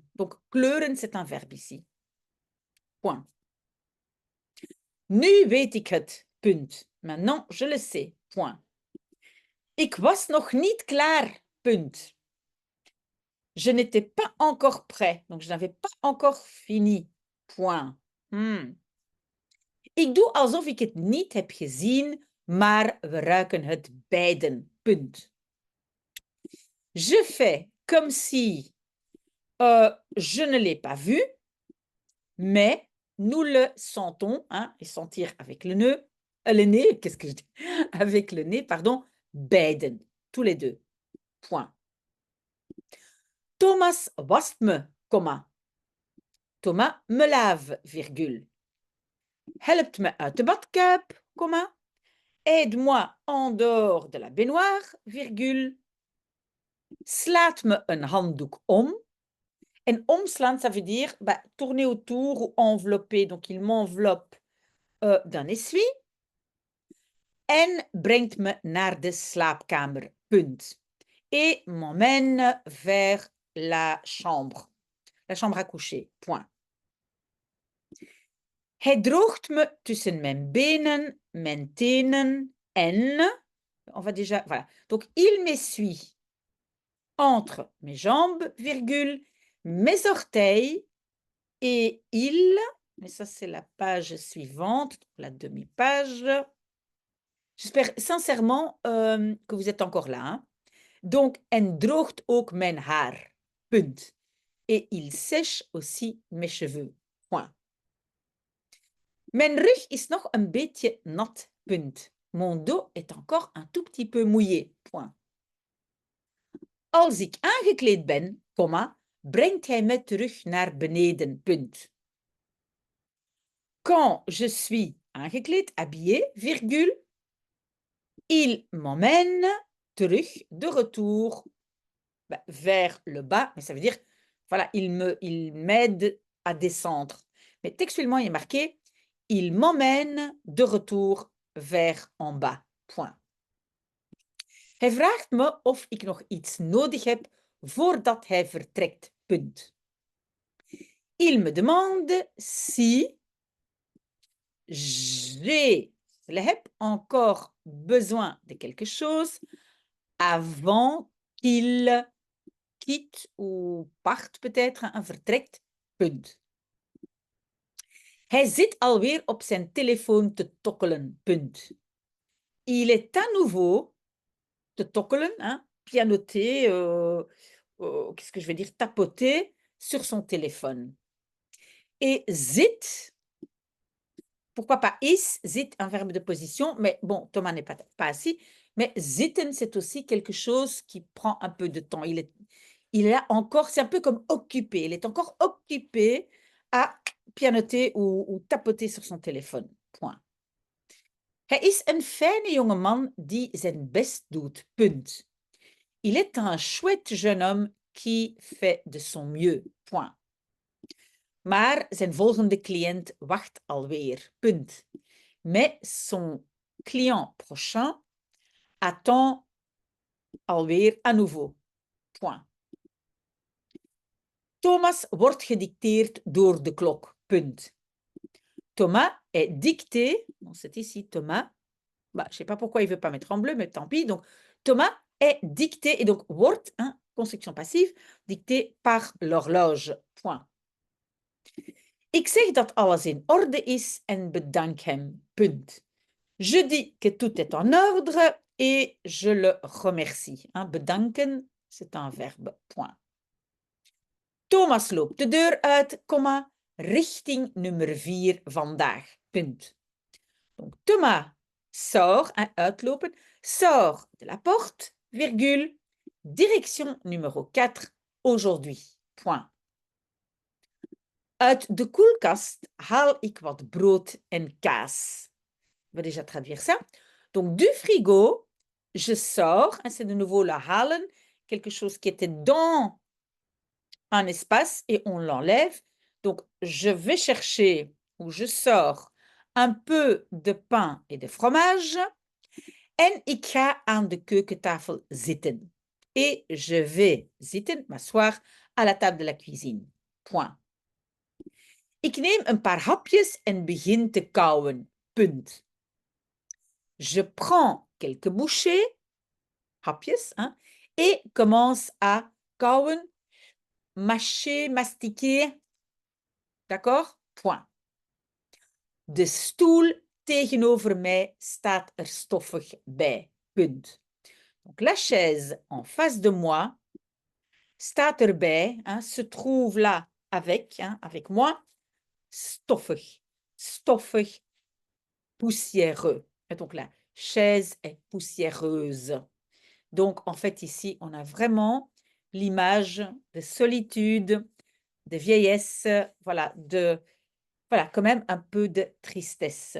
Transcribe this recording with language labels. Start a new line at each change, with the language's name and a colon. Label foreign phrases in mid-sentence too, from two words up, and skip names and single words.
French: Donc, kleuren, c'est un verbe ici. Point.
Dutch: Nu weet ik het, punt.
French: Maintenant, je le sais, point.
Dutch: Ik was nog niet klaar, punt.
French: Je n'étais pas encore prêt, donc je n'avais pas encore fini, point.
Dutch: Ik doe alsof ik het niet heb gezien, maar we ruiken het beiden, punt.
French: Je fais comme si je ne l'ai pas vu, mais nous le sentons, hein, et sentir avec le nez, qu'est-ce que je dis? Avec le nez, pardon, beiden, tous les deux, point.
Dutch: Thomas wast me, comma.
French: Thomas me lave, virgule.
Dutch: Helpt me uit de badkuip, comma.
French: Aide-moi en dehors de la baignoire, virgule.
Dutch: Slaat me een handdoek om. En omslaan,
French: ça veut dire tourner autour ou envelopper. Donc, il m'enveloppe d'un essuie.
Dutch: En brengt me naar de slaapkamer, punt.
French: Et m'emmène vers la chambre à coucher, point.
Dutch: Hij droogt me tussen mijn benen, mijn tenen en...
French: On va déjà... Voilà. Donc, il m'essuie entre mes jambes, virgule, mes orteils et il... Mais ça, c'est la page suivante, la demi-page. J'espère sincèrement que vous êtes encore là. Hein? Donc,
Dutch: en droogt ook mijn haar. Punt.
French: Et il sèche aussi mes cheveux. Point.
Dutch: Mijn rug is nog een beetje nat. Punt.
French: Mon dos est encore un tout petit peu mouillé. Point.
Dutch: Als ik aangekleed ben, comma, brengt hij me terug naar beneden. Punt.
French: Quand je suis aangekleed, habillé, virgule, il m'emmène terug, de retour vers le bas. Mais ça veut dire, voilà, il m'aide à descendre. Mais textuellement, il est marqué « Il m'emmène de retour vers en bas ». Point.
Dutch: Hij vraagt me of ik nog iets nodig heb voordat hij vertrekt. Punt.
French: Il me demande si j'ai encore besoin de quelque chose avant qu'il quitte ou parte peut-être, vertrekt.
Dutch: Punt. Hij zit alweer op zijn telefoon te tokkelen. Punt.
French: Il est à nouveau
Dutch: te tokkelen,
French: hein, pianoter, qu'est-ce que je vais dire, tapoter sur son téléphone. Et zit, pourquoi pas is, zit, un verbe de position, mais bon, Thomas n'est pas assis, mais zitten, c'est aussi quelque chose qui prend un peu de temps. Il est là encore, c'est un peu comme occupé, il est encore occupé à pianoter ou tapoter sur son téléphone. Point.
Dutch: Hij is een fijne jongeman die zijn best doet. Punt.
French: Il est un chouette jeune homme qui fait de son mieux. Point.
Dutch: Maar zijn volgende cliënt wacht alweer. Punt.
French: Mais son client prochain attend alweer à nouveau. Point.
Dutch: Thomas wordt gedicteerd door de klok. Punt.
French: Thomas est dicté, bon, c'est ici Thomas, bah, je ne sais pas pourquoi il ne veut pas mettre en bleu, mais tant pis. Donc, Thomas est dicté, et donc wordt, hein, construction passive, dicté par l'horloge. Point.
Dutch: Ik zeg dat alles in orde is en bedank hem. Punt.
French: Je dis que tout est en ordre et je le remercie. Hein, bedanken, c'est un verbe. Point.
Dutch: Thomas loopt de deur uit, comma, richting nummer 4 vandaag. Punt.
French: Donc, Thomas sort, hein, uitlopen, sort de la porte, virgule, direction numéro 4 aujourd'hui. Point.
Dutch: Uit de koelkast haal ik wat brood en kaas.
French: Je vais déjà traduire ça. Donc, du frigo, je sors, hein, c'est de nouveau la halen, quelque chose qui était dans un espace et on l'enlève. Donc, je vais chercher ou je sors un peu de pain et de fromage
Dutch: en ik ga aan de keukentafel zitten.
French: Et je vais zitten, m'asseoir, à la table de la cuisine. Point.
Dutch: Ik neem een paar hapjes en begin te kauwen. Punt.
French: Je prends quelques bouchées, hapjes, hein, et commence à kauwen, mâcher, mastiquer. D'accord? Point.
Dutch: De stoel tegenover mij staat er stoffig bij. Punt.
French: Donc, la chaise en face de moi
Dutch: staat erbij,
French: hein, se trouve là avec, hein, avec moi,
Dutch: stoffig, stoffig,
French: poussiéreux. Et donc, la chaise est poussiéreuse. Donc, en fait, ici, on a vraiment l'image de solitude, de vieillesse, voilà, voilà, quand même un peu de tristesse.